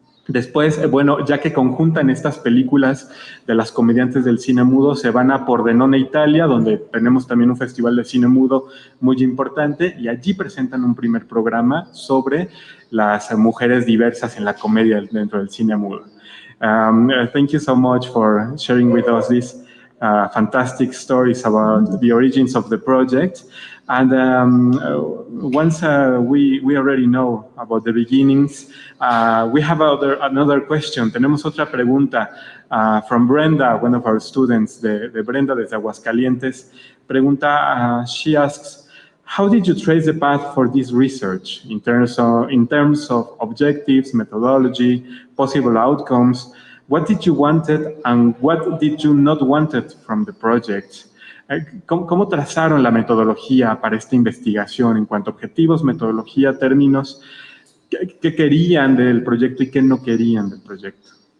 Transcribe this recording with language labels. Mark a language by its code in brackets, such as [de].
[es] Después, bueno, ya que conjuntan estas películas de las comediantes del cine mudo, se van a Pordenone, Italia, donde tenemos también un festival de cine mudo muy importante, y allí presentan un primer programa sobre las mujeres diversas en la comedia dentro del cine mudo. [en] Thank you so much for sharing with us these fantastic stories about the origins of the project. And once we already know about the beginnings, we have another question. [es] Tenemos otra pregunta [en] from Brenda, one of our students, [es] de Brenda desde Aguascalientes. Pregunta, [en] she asks, how did you trace the path for this research in terms of objectives, methodology, possible outcomes? What did you wanted and what did you not wanted from the project? [es] ¿Cómo trazaron la metodología para esta investigación en cuanto a objetivos, metodología, términos? ¿Qué querían del proyecto y qué no querían del proyecto?